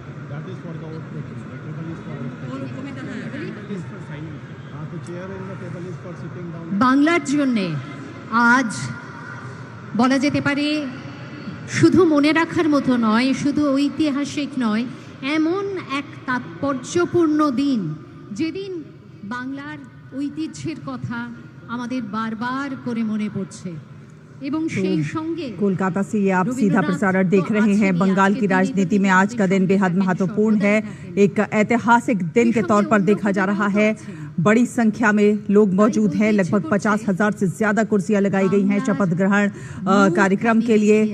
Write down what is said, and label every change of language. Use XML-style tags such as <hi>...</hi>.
<en>That is for the vote taking. The table is for vote taking. Table is for signing. The chair and the table is for sitting down.</en> <bn>বাংলার জন্যে আজ বলা যেতে পারে শুধু মনে রাখার মতো নয়, শুধু ঐতিহাসিক নয়, এমন এক তাৎপর্যপূর্ণ দিন, যেদিন বাংলার ঐতিহ্যের কথা, আমাদের বারবার করে মনে পড়ছে এবং সেই সঙ্গে</bn> <hi>कोलकाता से ये आप सीधा प्रसारण देख रहे हैं। बंगाल की राजनीति में आज का दिन बेहद महत्वपूर्ण है। एक ऐतिहासिक दिन के तौर पर देखा जा रहा है। बड़ी संख्या में लोग मौजूद हैं। लगभग 50,000 से ज्यादा कुर्सियां लगाई गई हैं शपथ ग्रहण कार्यक्रम के लिए।</hi>